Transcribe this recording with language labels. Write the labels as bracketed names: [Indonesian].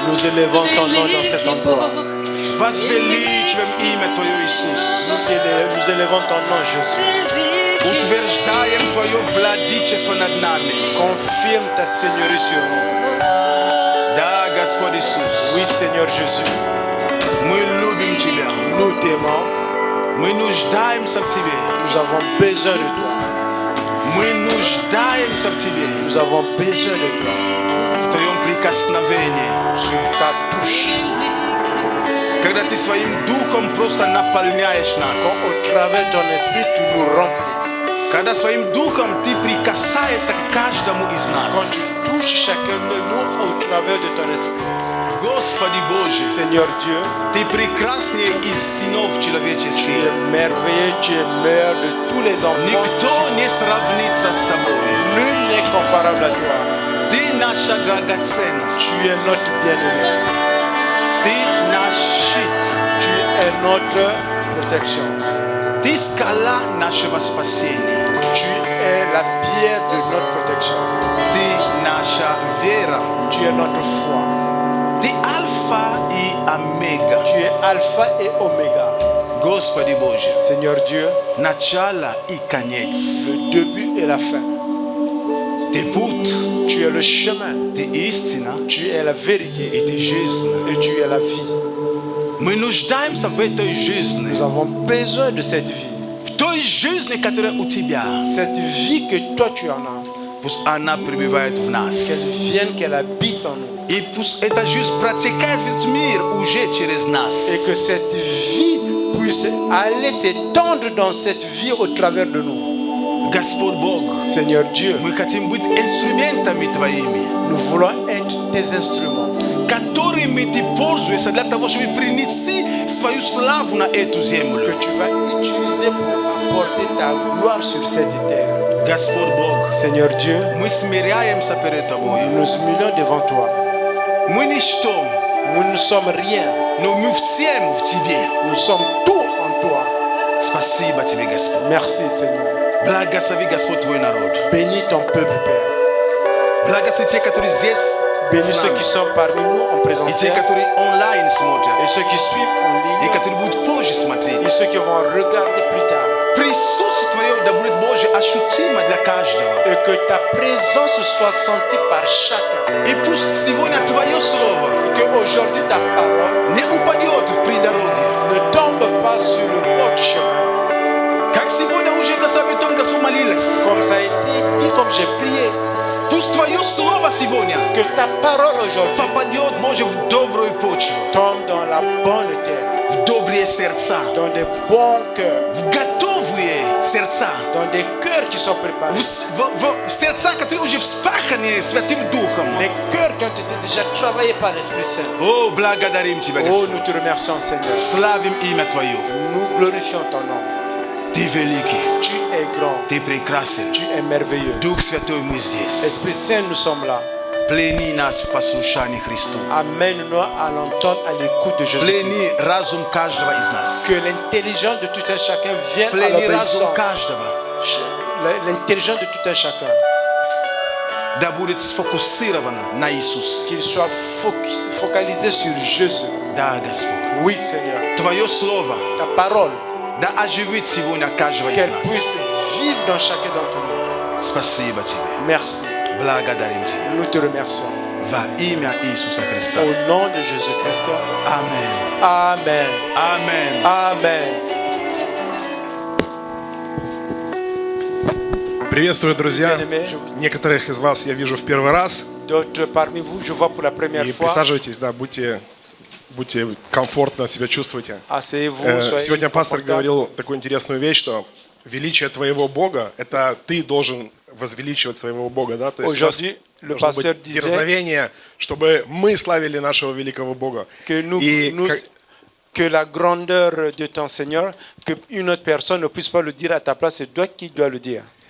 [French] Nous élevons ton nom dans cet endroit. [Russian] Возвеличиваем имя Твое, Иисус. [French] Nous élevons ton nom, Jésus. [Russian] Утверждаем Твое владычество над нами. [French] Confirme ta seigneurie sur nous. [Russian] Да, Господь Иисус, [French] Oui, Seigneur Jésus. [Russian] мы любим Тебя. [French] Nous t'aimons. [Russian] Мы нуждаемся в Тебе. [French] Nous avons besoin de toi. [Russian] Мы нуждаемся в Тебе. [French] Nous avons besoin de toi. [Russian] В Твоем прикосновении. [French] Sur ta touche. [Russian] Когда Ты своим духом просто наполняешь [French] Quand [Russian] нас. [French] au travers de ton esprit, tu nous remplis. [Russian] Когда своим духом Ты прикасаешься к каждому из [French] Quand [Russian] нас. [French] tu touches chacun de nous au travers de ton esprit. [Russian] Господи Боже, [French] Seigneur Dieu, [Russian] Ты прекраснее из сынов [French] tu [Russian] человеческих. [French] es merveilleux, tu es meilleur de tous les enfants. [Russian] Никто не сравнится с Тобой. [French] Nul n'est comparable à toi. [Russian] Ты наша драгоценность. [French] Tu es notre bien-aimé. [Russian] Ты наш щит. [French] Tu es notre protection. [Russian] Ты скала нашего спасения. [French] Tu es la pierre de notre protection. [Russian] Ты наша вера. [French] Tu es notre foi. [Russian] Ты альфа и омега. [French] Tu es alpha et oméga. [Russian] Господи Боже, [French] Seigneur Dieu, [Russian] начало и конец. [French] le début et la fin. [Russian] Ты путь, [French] Tu es le chemin. [Russian] ты истина [French] Tu es la vérité. [Russian] и ты жизнь. [French] Et tu es la vie. [Russian] Мы нуждаемся в этой жизни. [French] Nous avons besoin de cette vie. [Russian] В той жизни, которая у Тебя. [French] Cette vie que toi tu en as. [Russian] Пусть она пребывает в нас. [French] Qu'elle vienne, qu'elle habite en nous. [Russian] И пусть эта жизнь протекает в этот мир уже через нас. [French] Et que cette vie puisse aller s'étendre dans cette vie au travers de nous. [Russian] Господь Бог, [French] Seigneur Dieu, [Russian] мы хотим быть инструментами Твоими, [French] nous voulons être tes instruments [Russian] которыми Ты пользуешься для того, чтобы принести свою славу на эту землю. [French] que tu vas utiliser pour apporter ta gloire sur cette terre. [Russian] Господь Бог, [French] Seigneur Dieu, [Russian] мы смиряемся перед Тобой. [French] nous nous humilions devant toi. [Russian] Мы ничто, [French] Nous ne sommes rien. [Russian] но мы всем в Тебе. [French] Nous sommes tout en toi. [Russian] Спасибо Тебе, Господь. [French] Merci Seigneur. [Russian] Благослови, Господь, Твой народ. [French] Bénis ton peuple, Père. [Russian] Благослови те, которые здесь, [French] Bénis [Russian] с [French] ceux [Russian] нами, [French] qui sont parmi nous en [Russian] и те, [French] présentiel [Russian] которые онлайн [French] et [Russian] смотрят, [French] ceux qui suivent en [Russian] и [French] ligne [Russian] которые будут позже [French] et [Russian] смотреть. [French] ceux qui vont regarder plus tard. [Russian] Присутствие Твое да будет, Боже, ощутимо для каждого. [French] Et que ta présence soit sentie par chacun. [Russian] И пусть сегодня Твое Слово [French] Que aujourd'hui ta parole [Russian] не упадет при дороге. [French] ne tombe pas sur le bord du chemin. [Russian] Как сегодня уже Господь о том, Господь молилась. [French] Comme ça a été dit, comme j'ai prié. [Russian] Пусть Твое Слово сегодня [French] Que ta parole aujourd'hui [Russian] попадет, Боже, в добрую почву, [French] tombe dans la bonne terre. [Russian] в добрые сердца, [French] Dans des bons cœurs. [Russian] в готовые сердца, [French] Dans des cœurs qui sont préparés. [Russian] в сердца, которые уже вспаханы Святым Духом. [French] Les cœurs qui ont été déjà travaillés par l'Esprit Saint. [Russian] О, благодарим Тебя, [French] Oh, [Russian] Господь. [French] nous te remercions, Seigneur. [Russian] Славим имя Твое. [French] Nous glorifions ton nom. [Russian] Ты великий, [French] Tu es grand. [Russian] Ты прекрасен. [French] Tu es merveilleux. [Russian] Дух Святой, мы здесь. [French] Esprit Saint, nous sommes là. [Russian] Плени нас в послушании Христу. [French] Amène-nous à l'entendre à l'écoute de Jésus. [Russian] Плени разум каждого из нас. [French] Que l'intelligence de tout un chacun vienne à [Russian] Плени разум [French] l'obéissance. [Russian] каждого. [French] L'intelligence de tout un chacun. [Russian] Да будет сфокусировано на Иисус. [French] Qu'il soit focalisé sur Jésus. [Russian] Да, Господь. [French] Oui, Seigneur. [Russian] Твое Слово [French] Ta parole, [Russian] да оживит сегодня каждого из [French] qu'elle [Russian] нас. [French] puisse vivre dans chacun d'entre nous. [Russian] Спасибо Тебе. [French] Merci. [Russian] Благодарим Тебя. [French] Nous te remercions. [Russian] Во имя Иисуса Христа. [French] Au nom de Jésus-Christ. [Russian] Аминь. [French] Amen. [Russian] Аминь. [French] Amen. [Russian] Приветствую, друзья. [French] Bien-aimés, [Russian] Некоторых из вас я вижу в первый раз. [French] d'autres parmi vous, je vois pour la première [Russian] И [French] fois. [Russian] присаживайтесь, да, будьте комфортно себя чувствуйте. [French] Asseyez-vous, soyez [Russian] Сегодня пастор [French] confortables. [Russian] говорил такую интересную вещь, что величие твоего Бога – это ты должен возвеличивать своего Бога, да? То есть у нас [French] Aujourd'hui, le [Russian] должно [French] pasteur [Russian] быть [French] disait [Russian] дерзновение, чтобы мы славили нашего великого Бога. [French] que, [Russian] И [French] que la grandeur de ton Seigneur, qu'une autre personne ne puisse pas le dire à ta place, c'est toi qui dois le dire.